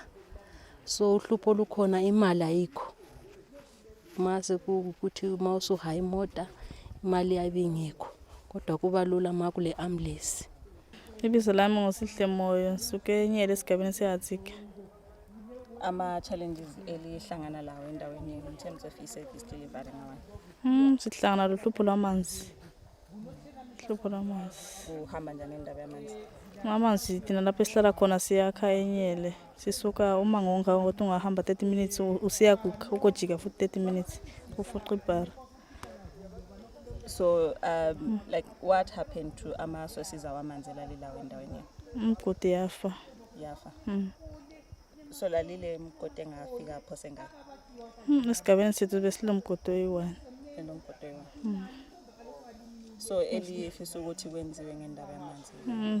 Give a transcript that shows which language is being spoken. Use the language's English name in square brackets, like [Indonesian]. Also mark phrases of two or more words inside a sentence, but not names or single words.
[North Ndebele] So uhlupho lukhona, imali ayikho. Mase kukuthi uma usuhaya imota imali ayibingekho, kodwa kuba lula ma kule ambulance. Ibizo lami nguSihle Moyo, ngisuke eNyele esigabeni seHadzika. Ama-challenges elihlangana lawo endaweni [English] in terms of [North Ndebele] i-service delivery ngawani? Sihlangana lohlupho lwamanzi. Uhlupho lwamanzi. Uhamba njani indaba yamanzi? Amanzi thina lapho esihlala khona siyakha eNyele. Sisuka uma ngokuthi ungahamba 30 minutes usiya ukojika futhi 30 minutes ufuqa ibhara. [English] So like what happened to [North Ndebele] ama-sources awamanzi lalilawo endaweni? Umgodi yafa. So lalile mgodi engafika phose ngapha? Esigabeni sethu besilomgodi oyi-1. Elomgodi oyi-1. So elifisa ukuthi kwenziwe ngendaba yamanzi?